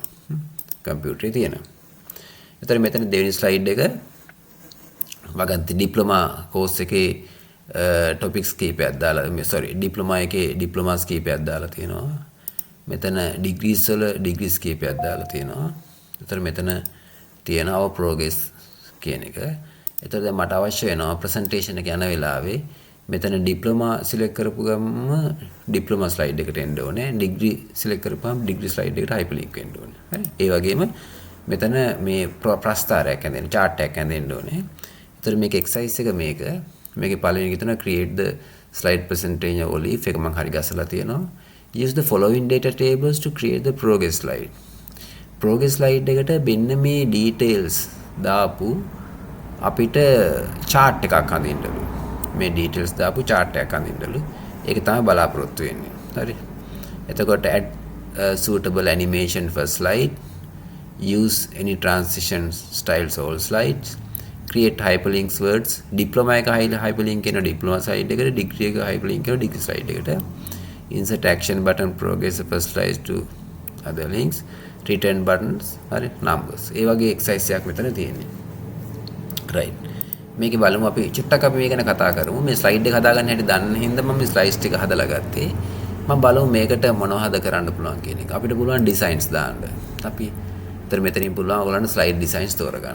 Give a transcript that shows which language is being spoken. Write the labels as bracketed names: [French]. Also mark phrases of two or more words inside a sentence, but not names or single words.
[Sinhala] කම්පියුටරේ තියෙනවා. එතන මෙතන දෙවෙනි slide එක වගන්ති [English] diploma course [Sinhala] එකේ topics කීපයක් දාලා sorry diploma එකේ diplomas කීපයක් දාලා තියෙනවා. මෙතන degrees වල degrees කීපයක් දාලා තියෙනවා. එතන මෙතන තියෙන [English] our progress [Sinhala] කියන එක. එතකොට දැන් මට අවශ්‍ය වෙනවා presentation එක යන වෙලාවේ මෙතන [English] diploma select [Sinhala] කරපු ගමන් [English] diploma slide [Sinhala] එකට එන්න ඕනේ. [English] degree select [Sinhala] කරපුවම [English] degree slide [Sinhala] එකට hyperlink වෙන්න ඕනේ. හරි. ඒ වගේම මෙතන මේ ප්‍රස්ථාරයක් ඇඳෙන්න chart එකක් ඇඳෙන්න ඕනේ. ඒතර මේක exercise එක මේකේ පළවෙනි එක තමයි [English] create the slide presentation olive [Sinhala] එක මම හරි ගසලා තියෙනවා. [English] use the following data tables to create the progress slide. progress slide [Sinhala] එකට මෙන්න මේ details දාපු අපිට chart එකක් හදින්නලු. මේ details දාපු chart එකක් අඳින්නලු. ඒක තමයි බලාපොරොත්තු වෙන්නේ. හරි. [English] එතකොට add suitable animation for slide, use any transition styles all slides, create hyperlinks words, diploma එක hyperlink කරන diploma slide එකට, degree එක hyperlink කරන degree slide එකට, insert action button progress first slides to other links, return buttons, [Sinhala] හරි numbers. ඒ වගේ exercise එකක් මෙතන තියෙන්නේ. right. මේකේ බලමු අපි චුට්ටක් අපි මේ ගැන කතා කරමු. මේ ස්ලයිඩ් එක හදාගන්න හැටි දන්න හින්දා මම මේ ස්ලයිඩ්ස් ටික හදලා ගත්තේ. මම බලමු මේකට මොනවද කරන්න පුළුවන් කියන එක. අපිට පුළුවන් ඩිසයින්ස් දාන්න. අපි ඊතර මෙතනින් පුළුවන් ඔයගොල්ලන්ට [English] slide designs [Sinhala] තෝරගන්න.